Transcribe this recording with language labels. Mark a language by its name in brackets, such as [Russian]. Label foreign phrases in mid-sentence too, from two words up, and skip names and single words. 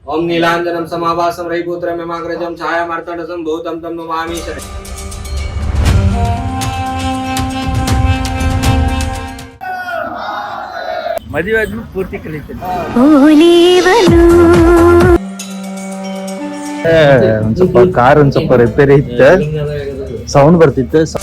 [Sanskrit] ओम नीलांजनम समाभासम रविपुत्रम यमाग्रजम छाया मार्तंडसम भूतम तम नमामि शरण्य। [Kannada] ಮದುವೆ ಆದ್ಮೇಲೆ ಪೂರ್ತಿ ಕಲಿತೀನಿ. ಒಂದ್ ಸ್ವಲ್ಪ ಕಾರ್ ಒಂದ್ ಸ್ವಲ್ಪ ರಿಪೇರಿ ಇತ್ತು, ಸೌಂಡ್ ಬರ್ತಿತ್ತು.